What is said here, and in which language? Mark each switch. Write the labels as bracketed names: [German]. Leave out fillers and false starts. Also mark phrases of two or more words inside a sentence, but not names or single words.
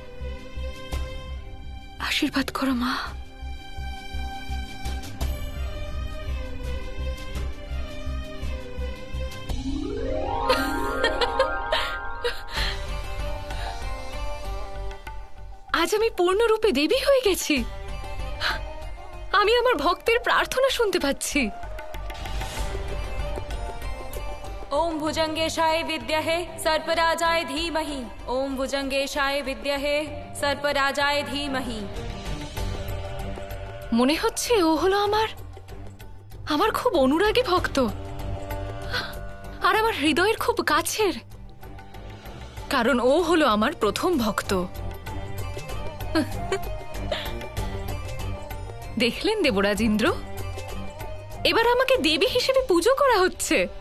[Bangla] আশীর্বাদ করো মা। আজ আমি পূর্ণরূপে দেবী হয়ে গেছি। আমি আমার ভক্তের প্রার্থনা শুনতে পাচ্ছি। [Sanskrit] ओम भुजंगेशाय विद्महे सर्पराजाय धीमहि। ओम भुजंगेशाय विद्महे सर्पराजाय धीमहि। [Bangla] মনে হচ্ছে ও হলো আমার খুব অনুরাগী ভক্ত আর আমার হৃদয়ের খুব কাছের, কারণ ও হলো আমার প্রথম ভক্ত। দেখলেন দেবরাজ ইন্দ্র, এবার আমাকে দেবী হিসেবে পুজো করা হচ্ছে।